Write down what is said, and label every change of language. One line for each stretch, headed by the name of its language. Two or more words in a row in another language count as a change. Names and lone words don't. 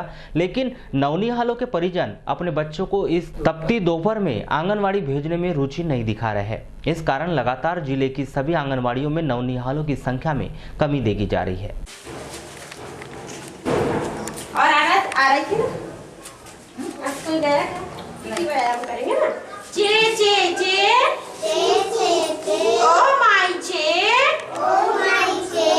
Hindi: लेकिन नौनिहालों के परिजन अपने बच्चों को इस तपती दोपहर में आंगनवाड़ी भेजने में रुचि नहीं दिखा रहे हैं। इस कारण लगातार जिले की सभी आंगनवाड़ियों में नौनिहालों की संख्या में कमी देखी जा रही है। और आ रही थी ना, व्यायाम करेंगे ना। चे चे चे चे चे चे, ओ माय चे, ओ माय चे।